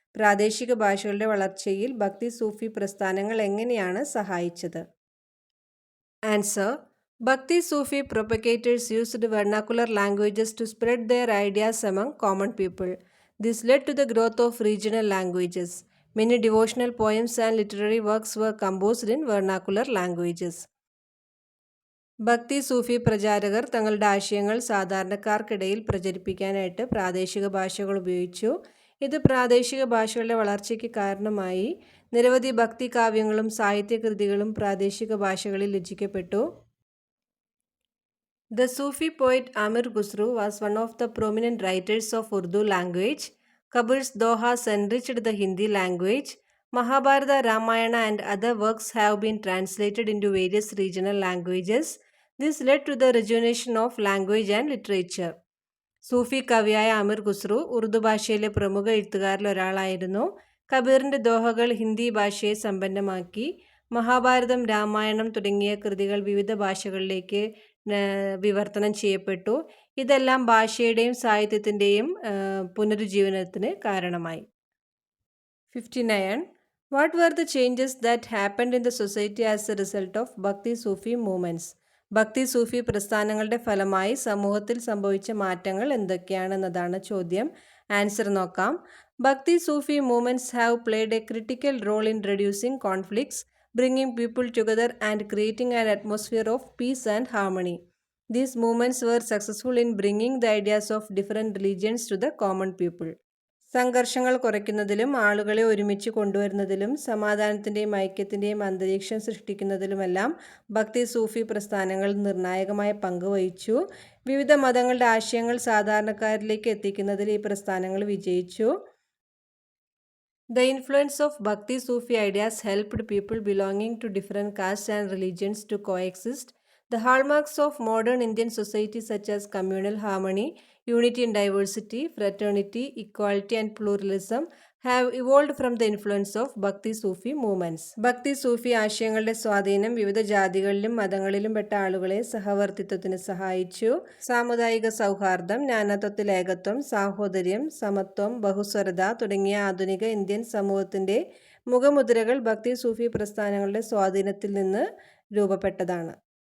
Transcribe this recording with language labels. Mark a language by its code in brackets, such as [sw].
[ml] പ്രാദേശിക ഭാഷകളുടെ വളർച്ചയിൽ ഭക്തി സൂഫി പ്രസ്ഥാനങ്ങൾ എങ്ങനെയാണ് സഹായിച്ചത്. [en] Answer Bhakti Sufi propagators used vernacular languages to spread their ideas among common people. This led to the growth of regional languages. Many devotional poems and literary works were composed in vernacular languages. [ml] ഭക്തി സൂഫി പ്രചാരകർ തങ്ങളുടെ ആശയങ്ങൾ സാധാരണക്കാർക്കിടയിൽ പ്രചരിപ്പിക്കാനായിട്ട് പ്രാദേശിക ഭാഷകൾ ഉപയോഗിച്ചു. ഇത് പ്രാദേശിക ഭാഷകളുടെ വളർച്ചയ്ക്ക് കാരണമായി. നിരവധി ഭക്തി കാവ്യങ്ങളും സാഹിത്യകൃതികളും പ്രാദേശിക ഭാഷകളിൽ രചിക്കപ്പെട്ടു. [en] The Sufi poet Amir Khusru was one of the prominent writers of Urdu language. Kabir's Dohas enriched the Hindi language. Mahabharata, Ramayana and other works have been translated into various regional languages. This led to the rejuvenation of language and literature. [ml] സൂഫി കവിയായ അമീർ ഖുസ്രു ഉറുദു ഭാഷയിലെ പ്രമുഖ എഴുത്തുകാരിൽ ഒരാളായിരുന്നു. കബീറിൻ്റെ ദോഹകൾ ഹിന്ദി ഭാഷയെ സമ്പന്നമാക്കി. മഹാഭാരതം, രാമായണം തുടങ്ങിയ കൃതികൾ വിവിധ ഭാഷകളിലേക്ക് വിവർത്തനം ചെയ്യപ്പെട്ടു. ഇതെല്ലാം ഭാഷയുടെയും സാഹിത്യത്തിൻ്റെയും പുനരുജ്ജീവനത്തിന് കാരണമായി. 59. [en] What were the changes that happened in the society as a result of Bhakti Sufi movements? [ml] ഭക്തി സൂഫി പ്രസ്ഥാനങ്ങളുടെ ഫലമായി സമൂഹത്തിൽ സംഭവിച്ച മാറ്റങ്ങൾ എന്തൊക്കെയാണെന്നതാണ് ചോദ്യം. ആൻസർ നോക്കാം. [en] Bhakti Sufi movements have played a critical role in reducing conflicts, bringing people together and creating an atmosphere of peace and harmony. These movements were successful in bringing the ideas of different religions to the common people. [ml] സംഘർഷങ്ങൾ കുറയ്ക്കുന്നതിലും ആളുകളെ ഒരുമിച്ച് കൊണ്ടുവരുന്നതിലും സമാധാനത്തിൻ്റെയും ഐക്യത്തിൻ്റെയും അന്തരീക്ഷം സൃഷ്ടിക്കുന്നതിലുമെല്ലാം ഭക്തി സൂഫി പ്രസ്ഥാനങ്ങൾ നിർണായകമായ പങ്ക് വഹിച്ചു. വിവിധ മതങ്ങളുടെ ആശയങ്ങൾ സാധാരണക്കാരിലേക്ക് എത്തിക്കുന്നതിൽ ഈ പ്രസ്ഥാനങ്ങൾ വിജയിച്ചു. [en] The influence of Bhakti Sufi ideas helped people belonging to different castes and religions to coexist. The hallmarks of modern Indian society such as communal harmony, unity in diversity, fraternity, equality and pluralism have evolved from the influence of Bhakti Sufi movements. [ml] ഭക്തി സൂഫി ആശയങ്ങളുടെ സ്വാധീനം വിവിധ ജാതികളിലും മതങ്ങളിലും പെട്ട ആളുകളെ സഹവർത്തിത്വത്തിന് സഹായിച്ചു. സാമുദായിക സൗഹാർദ്ദം, നാനാത്വത്തിൽ ഏകത്വം, സാഹോദര്യം, സമത്വം, ബഹുസ്വരത തുടങ്ങിയ ആധുനിക ഇന്ത്യൻ സമൂഹത്തിൻ്റെ മുഖമുദ്രകൾ ഭക്തി സൂഫി പ്രസ്ഥാനങ്ങളുടെ സ്വാധീനത്തിൽ നിന്ന് രൂപപ്പെട്ടതാണ്.